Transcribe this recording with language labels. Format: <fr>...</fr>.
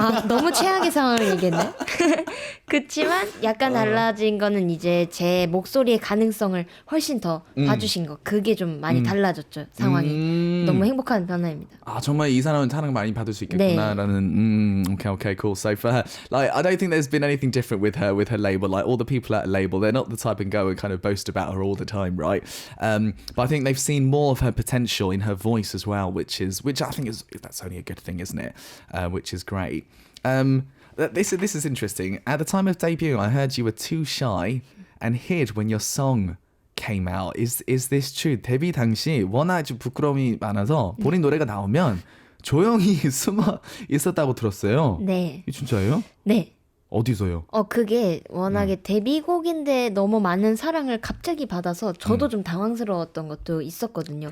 <ko>너무 최악의 상황을 얘기했네. 그치만 약간 달라진 거는 이제 제 목소리의 가능성을 훨씬 더 봐주신 거, 그게 좀 많이 달라졌죠, 상황이. 너무 행복한 변화입니다. 정말 이 사람은 사랑 많이 받을 수 있겠구나라는.</ko> <en>Okay, cool. So for her, like, I don't think there's been anything different with her label. Like, all the people at her label, they're not the type and go and kind of boast about her all the time, right? But I think they've seen more of her potential in her voice as well, which I think that's only a good thing, isn't it? Which is great. This is interesting. At the time of debut, I heard you were too shy and hid when your song came out. Is this true?</en> <ko>데뷔 당시 워낙 좀 부끄러움이 많아서 본인 노래가 나오면 조용히 숨어 있었다고 들었어요. 네. 진짜예요? 네. 어디서요? 그게 워낙에 데뷔곡인데 너무 많은 사랑을 갑자기 받아서 저도 좀 당황스러웠던 것도 있었거든요.</ko>